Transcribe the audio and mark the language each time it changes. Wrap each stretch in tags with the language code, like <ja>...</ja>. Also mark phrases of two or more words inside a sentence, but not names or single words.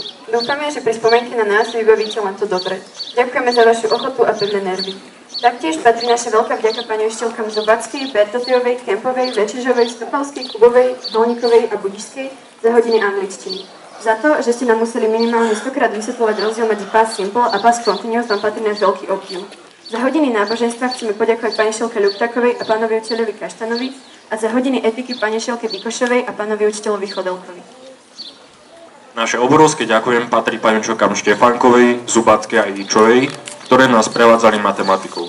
<sk>Dúfame, že pri spomienke na nás vybavíte len to dobre. Ďakujeme za vašu ochotu a pevné nervy. Taktiež patrí naša veľká vďaka pani učiteľkám Zubackej, Bertotiovej, Kempovej, Večižovej, Stupavskej, Kubovej, Dolníkovej a Budišskej za hodiny angličtiny. Za to, že ste nám museli minimálne 100-krát vysvetľovať rozdiel medzi</sk> <en>past simple</en> <sk>a</sk> <en>past continuous,</en> <sk>vám patrí náš veľký obdiv. Za hodiny náboženstva chceme poďakovať pani učiteľke Ľuptakovej a pánovi učiteľovi Kaštanovi a za hodiny etiky pani učiteľke Dikošovej a pánovi učiteľovi Chodelkovi. Naše obrovské ďakujem patrí pani učiteľkám Štefánkovej, Zubackej a Idičovej, ktoré nás prevádzali matematikou.</sk>